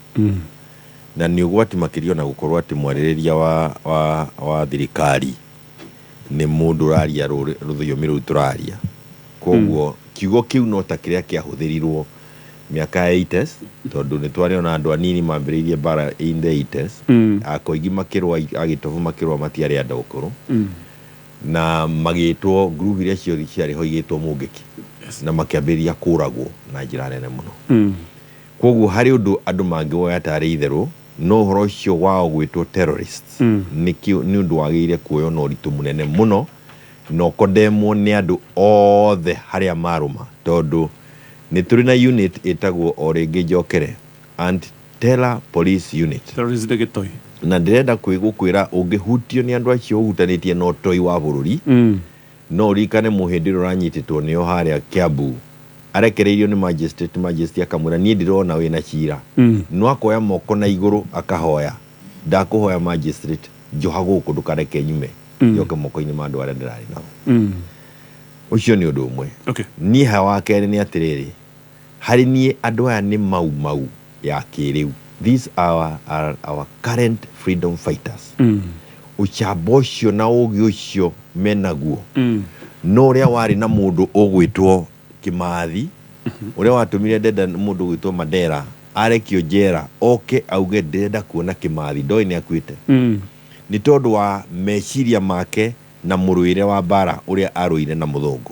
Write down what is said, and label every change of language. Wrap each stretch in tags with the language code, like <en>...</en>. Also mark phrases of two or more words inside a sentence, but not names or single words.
<ki>Na nĩ ũgwati makĩria na gũkorwo atĩ mwarĩrĩria wa thirikari nĩ mũndũ ũraria rũthiomi rũu tũraria. Koguo kiugo kĩu no ta kĩrĩa kĩahũthĩrirwo miaka ya 80s tondũ nĩ twarĩona andũ anini mambĩrĩirie bara</ki> <en>in the 80s.</en> <ki>Akoigi makĩrũa agĩtobu makĩrũa matiarĩ andũ ũkũrũ. Na magĩtwo group iria ciarĩ ho igĩtwo mũngĩki na makĩambĩrĩria kũragwo na njĩra nene mũno. Koguo harĩ ũndũ andũ mangĩwoya tarĩ itherũ no ũhoro ũcio wao gwĩtwo terrorists nĩ ũndũ wagĩrĩire kuoywo na ũritũ mũnene mũno na ũkondemwo nĩ andũ othe harĩa marũma tondũ nĩ tũrĩ na unit ĩtagwo o rĩngĩ njokere</ki> <en>anti-terror police unit.</en> <ki>Terrorist nĩ gĩtoi. Na ndĩrenda gũkwĩra ũngĩhutio nĩ andũ acio ũhutanĩtie na ũtoi wa bũrũri no ũrikane mũhĩndĩ ũrĩa ũranyitĩtwo nĩo harĩa Kiambu arekereirio nĩ majesty akamwĩra niĩ ndĩrona wĩna cira. No akoya moko na igũrũ akahoya ndakũhoya magistrate njoha gũkũ ndũkareke nyume njoke moko-inĩ ma andũ arĩa ndĩrarĩ nao. Ũcio nĩ ũndũ ũmwe. Niĩ hawa kerĩ nĩ atĩrĩrĩ harĩ niĩ andũ aya nĩ mau ya kĩrĩu.</ki> <en>These are our current freedom fighters.</en> <ki>Ũcamba ũcio na ũgĩ ũcio menaguo no ũrĩa warĩ na mũndũ ũgwĩtwo Kĩmathi ũrĩa watũmire ndenda mũndũ gwĩtwo Mandela arekio njera oke auge ndenda kuona Kĩmathi ndoĩ nĩ akuĩte. Nĩ tondũ wa meciria make na mũrũĩre wa bara ũrĩa arũire na mũthũngũ.</ki>